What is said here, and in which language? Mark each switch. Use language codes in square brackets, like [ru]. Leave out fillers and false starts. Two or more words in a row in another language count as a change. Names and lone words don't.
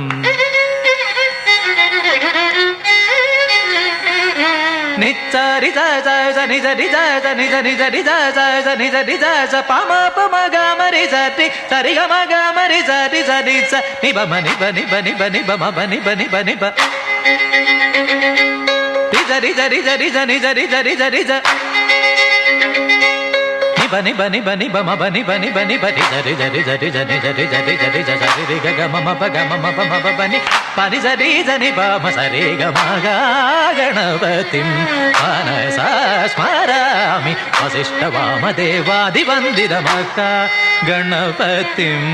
[sa] नित्सरि स नि सरि स नि सरि सरि स नि सरि स पम पम गमरि सरि सरि गम गमरि सरि सरि स नि बम नि बनि बनि बनि बम बनि बनि बनि ब नि सरि सरि सरि सनि सरि सरि सरि स बनि बनि बनि बम बनि बनि बनि बनि सरि सरि सरि सनि सरि सरि सरि सरि रि ग म प ग म प म प बनि पनि सरि सनि प म सरि ग म गणपतिं मनसा स्मरामि वसिष्ठवामदेवादिवन्दित महागणपतिं